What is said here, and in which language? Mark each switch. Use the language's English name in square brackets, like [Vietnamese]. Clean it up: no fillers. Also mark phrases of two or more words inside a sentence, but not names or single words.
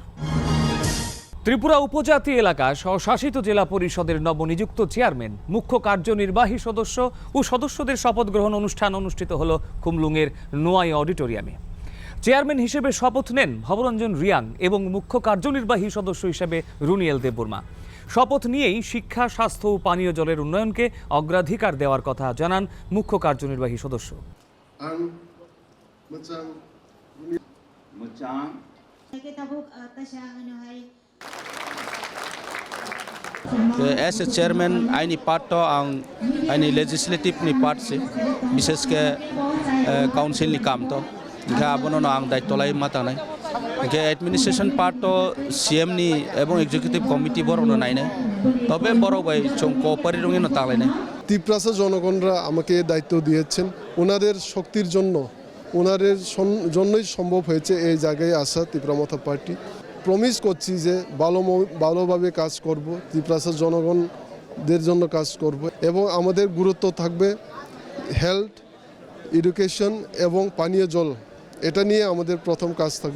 [Bangla] ত্রিপুরা উপজাতি এলাকা স্বশাসিত জেলা পরিষদের নবনিযুক্ত চেয়ারম্যান, মুখ্য কার্যনির্বাহী সদস্য ও সদস্যদের শপথ গ্রহণ অনুষ্ঠান অনুষ্ঠিত হল খুমলুঙের নোয়াই অডিটোরিয়ামে। চেয়ারম্যান হিসেবে শপথ নেন ভবরঞ্জন রিয়াং এবং মুখ্য কার্যনির্বাহী সদস্য হিসেবে রুনিয়েল দেববর্মা। শপথ নিয়েই শিক্ষা, স্বাস্থ্য ও পানীয় জলের উন্নয়নকে অগ্রাধিকার দেওয়ার কথা জানান মুখ্য কার্যনির্বাহী সদস্য। [English] As a chairman, [Kok Borok] aini part to ang aini legislative ni part se bises ke council ni kam to ke abono no ang daitto lai mata nai ke administration part to CM ni ebong [English] executive committee [Kok Borok] bor ono nai nai tobe boro bai chong ko parirungi no talai nai [Bangla] ত্রিপুরার জনগণরা আমাকে দায়িত্ব দিয়েছেন। ওনাদের শক্তির জন্য, ওনাদের জন্যই সম্ভব হয়েছে এই জায়গায় আসা। ত্রিপুরা মথা পার্টি প্রমিস করছি যে ভালোভাবে কাজ করব, ত্রিপুরার জনগণদের জন্য কাজ করব এবং আমাদের গুরুত্ব থাকবে হেলথ, এডুকেশন এবং পানীয় জল, এটা নিয়ে আমাদের প্রথম কাজ থাকবে।